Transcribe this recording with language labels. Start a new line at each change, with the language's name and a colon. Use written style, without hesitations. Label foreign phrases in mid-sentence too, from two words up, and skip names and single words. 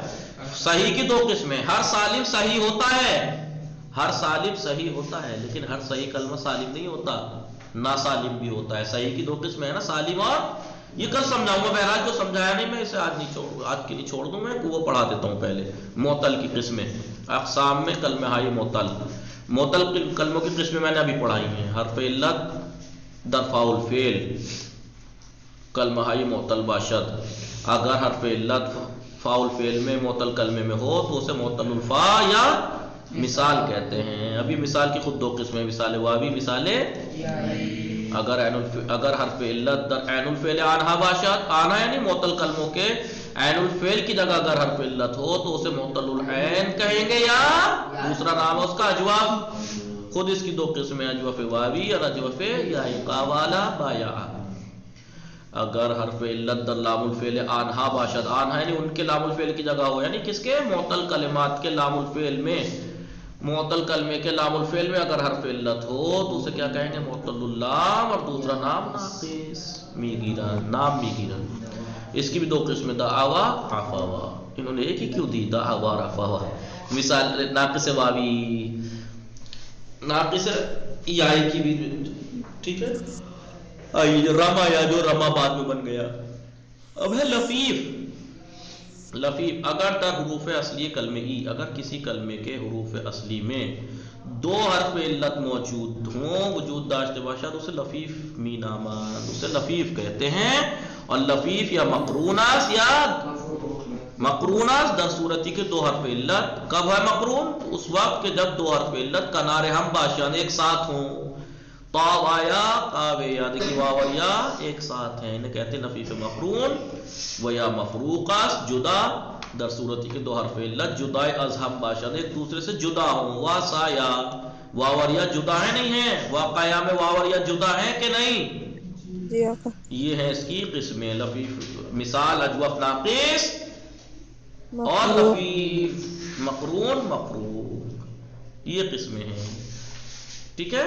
Urdu: صحیح کی دو قسمیں، ہر سالم صحیح ہوتا ہے، ہر سالم صحیح ہوتا ہے لیکن ہر صحیح کلمہ سالم نہیں ہوتا، ناسالم بھی ہوتا ہے۔ صحیح کی دو قسمیں ہیں نا، سالم اور، یہ کل سمجھاؤں گا، بہرحال جو سمجھایا نہیں میں اسے آج نہیں چھوڑوں، آج کے لیے چھوڑ دوں، میں وہ پڑھا دیتا ہوں پہلے۔ معطل کی قسمیں، اقسام میں
Persian: کلمہ ہائی معطل،
Urdu: معطل کلموں کی قسمیں میں نے ابھی پڑھائی ہیں،
Persian: حرف علت در فاء الفعل، کلمہ ہائی معطل باشد،
Urdu: اگر حرف علت فاء الفعل میں معطل کلمے میں ہو تو اسے معطل الفاء یا مثال کہتے ہیں۔ ابھی مثال کی خود دو قسمیں، مثال واوی،
Persian: مثال اگر حرف علت در عین الفعل آنہا باشد،
Urdu: آنہا یعنی معطل کلموں کے عین الفعل کی جگہ اگر حرف علت ہو تو اسے معطل العین کہیں گے، یا دوسرا نام ہے اس کا اجوف، خود اس کی دو قسمیں، اجوف واوی اور اجوف یا قاوالا بایا۔
Persian: اگر حرف علت در لام الفعل آنہا باشد،
Urdu: آنہا یعنی ان کے لام الفعل کی جگہ ہو، یعنی کس کے، معطل کلمات کے لام الفعل میں، معطل کلمے کے لام الفعل میں اگر حرف علت ہو تو اسے کیا کہیں گے، معطل اللام، اور دوسرا نام
Persian: ناقص میگیرن، نام میگیرن۔
Urdu: اس کی بھی دو قسمیں،
Arabic: دعوا عفوا،
Urdu: انہوں نے ایک ہی کیوں دی،
Arabic: دعوا عفوا۔
Urdu: مثال ناقص واوی، ناقص یائی کی بھی، ٹھیک ہے، رما، یا جو رما بعد میں بن گیا۔ اب ہے لفیف،
Persian: لفیف اگر در حروف اصلی کلمے ہی،
Urdu: اگر کسی کلمے کے حروف اصلی میں دو حرف علت موجود ہوں،
Persian: وجود داشتے باشد،
Urdu: اسے
Persian: لفیف می نامان،
Urdu: اسے لفیف کہتے ہیں۔ اور لفیف
Persian: یا مقروناس، یا مقروناس در صورتی کے دو حرف علت،
Urdu: کب ہے مقرون، اس وقت کہ جب دو حرف علت
Persian: کنارے ہم باشد
Urdu: ایک ساتھ ہوں، تا وایا قاوے، یا دیکھیں واو اور یا ایک ساتھ ہیں، انہیں کہتے ہیں لفیف مقرون۔
Persian: و یا مفروقاس،
Urdu: جدا
Persian: در صورتی کے دو حرف علت جدائے از ہم باشد
Urdu: ایک دوسرے سے جدا ہوں، واسایا، واو اور یا جدا ہے نہیں ہیں، واقعہ میں واو اور یا جدا ہیں کہ نہیں، جی آقا، یہ ہے اس کی قسمیں، لفیف مثال اجوف ناقص، اور لفیف مقرون مفروق، یہ قسمیں ہیں، ٹھیک ہے۔